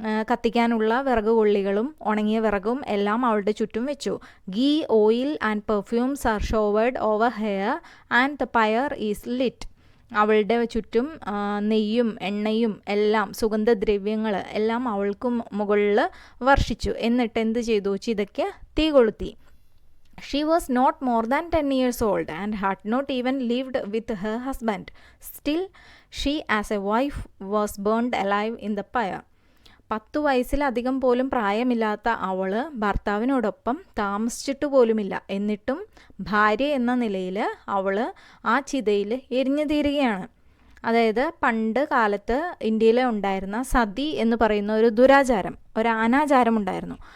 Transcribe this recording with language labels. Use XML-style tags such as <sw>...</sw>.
<ml>കത്തിക്കാനുള്ള വിറക് കൊള്ളികളും ഉണങ്ങിയ വിറകും എല്ലാം അവളുടെ ചുറ്റും വെച്ചു.</ml> <en>Ghee, oil and perfumes are showered over her and the pyre is lit.</en> <ml>അവളുടെ ചുറ്റും നെയ്യും എണ്ണയും എല്ലാം, സുഗന്ധദ്രവ്യങ്ങൾ എല്ലാം അവൾക്കും മുകളിൽ വർഷിച്ചു. എന്നിട്ട് എന്ത് ചെയ്തു? ചിതയ്ക്ക് തീ കൊളുത്തി.</ml> <en>She was not more than 10 years old and had not even lived with her husband. Still, she as a wife was burned alive in the fire.</en> <ml>10 വയസ്സിലധികം പോലും പ്രായമില്ലാത്ത അവൾ ഭർത്താവിനോടൊപ്പം താമസിച്ചിട്ട് പോലുമില്ല. എന്നിട്ടും ഭാര്യ എന്ന നിലയിൽ അവൾ ആ ചിതയിൽ എരിഞ്ഞു തീരുകയാണ്. അതായത് പണ്ട് കാലത്ത് ഇന്ത്യയിൽ ഉണ്ടായിരുന്ന സതി എന്ന് പറയുന്ന ഒരു ദുരാചാരം, ഒരു അനാചാരം ഉണ്ടായിരുന്നു.</ml>